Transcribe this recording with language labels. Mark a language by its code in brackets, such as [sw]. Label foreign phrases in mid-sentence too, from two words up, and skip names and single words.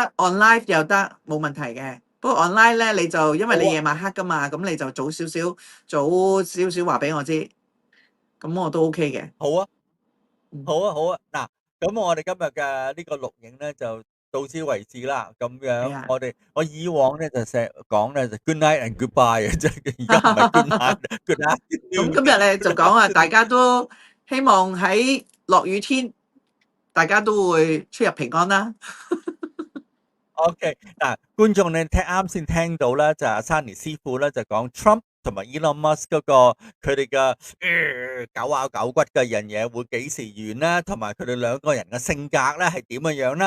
[en] ， on live [yue] 又得，冇問題嘅。不過 online 咧，你就因為好啊你夜晚黑噶嘛，咁你就早少少話俾我知，咁我都 OK 嘅。好啊。嗯，好啊，好啊，嗱，咁我哋今日嘅呢個錄影咧就到此為止啦。咁樣係啊。我以往咧就成日講咧就 [en] good night and goodbye [yue] 嘅啫，而家唔係 [en] good night，good [yue] 咁今日咧就講啊，大家都希望喺落雨天，大家都會出入平安啦。 OK，嗱，觀眾你啱先聽到啦，就阿 Sunny 師傅咧就講 Trump 同埋 Elon Musk 嗰個佢哋嘅狗咬狗骨嘅樣嘢會幾時完啦，同埋佢哋兩個人嘅性格咧係點嘅樣啦。